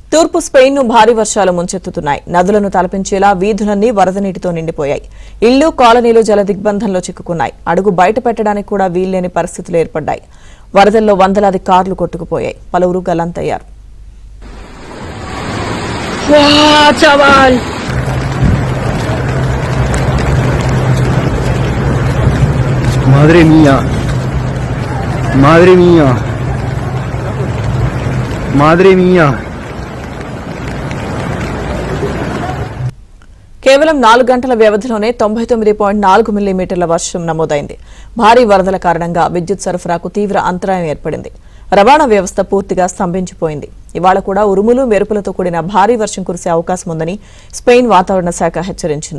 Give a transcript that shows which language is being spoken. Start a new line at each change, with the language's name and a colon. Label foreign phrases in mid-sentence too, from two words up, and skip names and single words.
Telugu: తూర్పు స్పెయిన్ ను భారీ వర్షాలు ముంచెత్తుతున్నాయి. నదులను తలపించేలా వీధులన్నీ వరద నీటితో నిండిపోయాయి. ఇళ్లు, కాలనీలు జల దిగ్బంధంలో చిక్కుకున్నాయి. అడుగు బయట పెట్టడానికి కూడా వీల్లేని పరిస్థితులు ఏర్పడ్డాయి. వరదల్లో వందలాది కార్లు కొట్టుకుపోయాయి. పలువురు గల్లంతయ్యారు.
Spanish: Madre mía, madre mía, madre mía.
Telugu: కేవలం 4 గంటల వ్యవధిలోనే 99.4 మిల్లీమీటర్ల వర్షం నమోదైంది. భారీ వరదల కారణంగా విద్యుత్ సరఫరాకు తీవ్ర అంతరాయం ఏర్పడింది. రవాణా వ్యవస్థ పూర్తిగా స్తంభించిపోయింది. ఇవాళ కూడా ఉరుములు, మెరుపులతో కూడిన భారీ వర్షం కురిసే అవకాశం ఉందని స్పెయిన్ వాతావరణ శాఖ హెచ్చరించింది.